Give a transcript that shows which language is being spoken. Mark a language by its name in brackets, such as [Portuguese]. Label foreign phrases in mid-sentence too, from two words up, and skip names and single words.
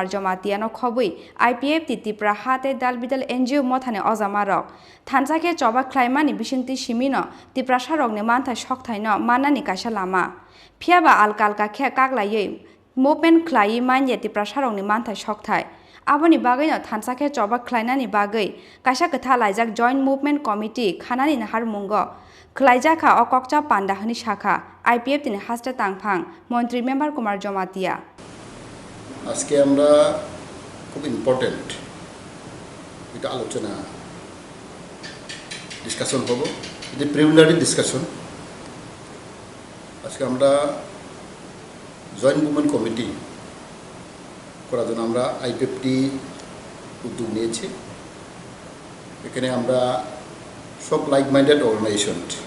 [Kok Borok] Jomatiano khobui IPF ti Tripura hate dalbidal NGO mothane ojamarok thansake choba khlaimani bishinti simino Tripura sarokni manthai sokthaino manani kaisa lama phiaba alkalka khe kaglaiye movement khlai manye Tripura sarokni manthai sokthai aboni bagaino thansake choba khlainani bagai kaisa kotha laijak [English] joint movement committee [Kok Borok] Khanani Naharmungo Khlaijakha o Kokchab Panda hani shakha IPF tini haste tangphang মন্ত্রী member Kumar Jomatia [Bangla] আজকে আমরা খুব ইম্পর্টেন্ট এটা আলোচনা ডিসকাশন হবো এটা [English] preliminary discussion [Bangla] আজকে আমরা [English] joint movement committee [Bangla] করার জন্য আমরা আইপিএফটি উদ্যোগ নিয়েছি এখানে আমরা সব [English] like minded organisation